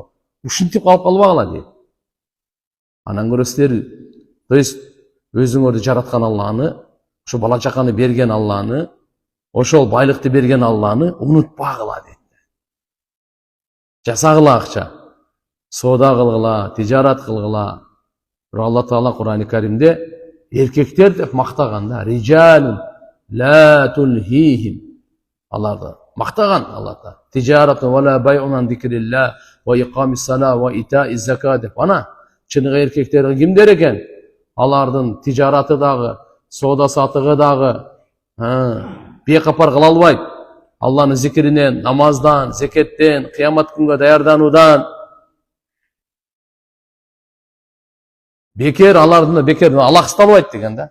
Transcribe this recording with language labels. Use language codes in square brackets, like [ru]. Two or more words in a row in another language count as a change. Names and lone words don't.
[ky] Ушинтип калып калбагыла дейт. Анан көрө силер, [ru] то есть [ky] өзүңөрдү жараткан Алланы, ушу бала чаканы берген Алланы, ошол байлыкты берген Алланы унутпагыла дейт. Жасагыла акча, соода кылгыла, тижарат кылгыла. Алла Таала Кур'ан-ы Каримде эркектер деп мактаган да, [ar] رجال لا تلهيهم. [ky] Аларды мактаган Аллата. [ar] تجارة ولا بيع عن ذكر الله وإقام الصلاة وإيتاء الزكاة деп. [ky] Ана чыныгы эркектер кимдер экен? Алардын тижараты дагы, соода сатыгы дагы бейкапар кыла албайт. Алланын зикиринен, намаздан, зекеттен, кыямат күнгө даярдануудан. Бекер алардын бекер алаксыта албайт деген да.